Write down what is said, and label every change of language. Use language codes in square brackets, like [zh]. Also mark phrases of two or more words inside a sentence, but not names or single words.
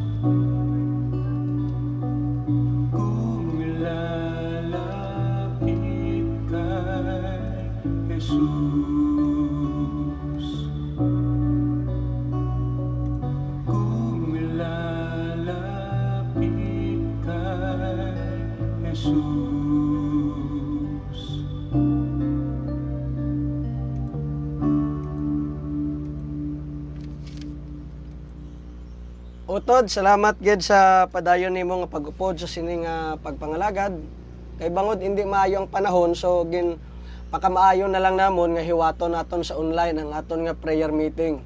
[tl] Kung lalapit kay Jesus. Kung lalapit kay Jesus. [hil] Utod, salamat gid sa padayon nimo nga pag-upod sa sining pagpangalagad. Kay bangod hindi maayo ang panahon, so pakamaayo na lang namon nga hiwaton naton sa online ang aton nga [en] prayer meeting.